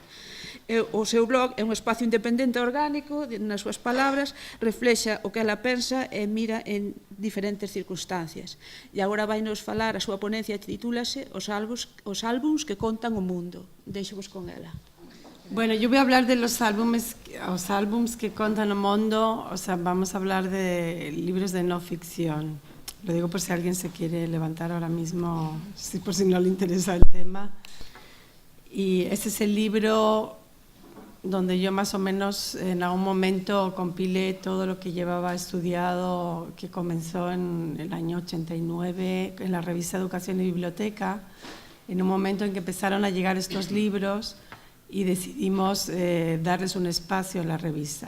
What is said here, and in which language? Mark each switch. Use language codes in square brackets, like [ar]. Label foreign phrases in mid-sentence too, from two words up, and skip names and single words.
[gl] O seu blog é un espacio independente e orgánico, nas súas palabras, reflexa o que ela pensa e mira en diferentes circunstancias. E agora vai nos falar, a súa ponencia titúlase Os álbums que contan o mundo. Deixo-vos con ela. [es] Bueno, yo voy a hablar de los álbumes que contan el mundo, o sea, vamos a hablar de libros de no ficción. Lo digo por si alguien se quiere levantar ahora mismo, por si no le interesa el tema. Y ese es el libro donde yo más o menos en algún momento compilé todo lo que llevaba estudiado, que comenzó en el año 89 en la revista Educación y Biblioteca, en un momento en que empezaron a llegar estos libros y decidimos darles un espacio en la revista.